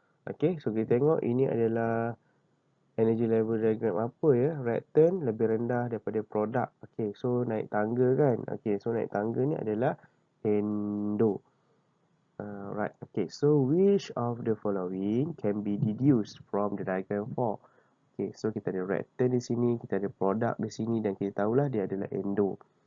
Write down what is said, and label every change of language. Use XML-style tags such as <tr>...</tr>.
<ms>Okay, so kita tengok ini adalah energy level diagram apa ya. Reactant lebih rendah daripada produk. Okay, so naik tangga kan. Okay, so naik tangga ni adalah endo.</ms> <en>Right. Okay. So which of the following can be deduced from the diagram 4? Okay.</en> <ms>So kita ada reactant di sini, kita ada product di sini dan kita tahulah dia adalah endo.</ms>